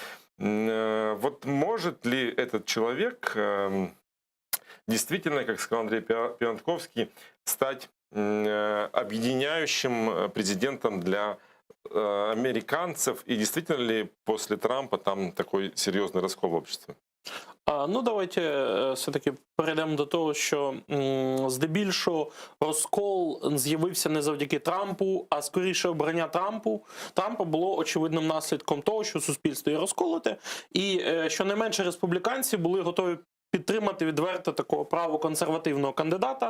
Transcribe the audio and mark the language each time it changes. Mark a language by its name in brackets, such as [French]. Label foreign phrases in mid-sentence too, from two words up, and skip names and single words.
[Russian] Вот может ли этот человек действительно, как сказал Андрей Пиантковский, стать объединяющим президентом для американцев? И действительно ли после Трампа там такой серьезный раскол в обществе? Ну, давайте все-таки [Ukrainian] перейдемо до того, що здебільшого розкол з'явився не завдяки Трампу, а скоріше обрання Трампа було очевидним наслідком того, що суспільство є розколоте, і щонайменше республіканці були готові підтримати відверто такого правоконсервативного кандидата.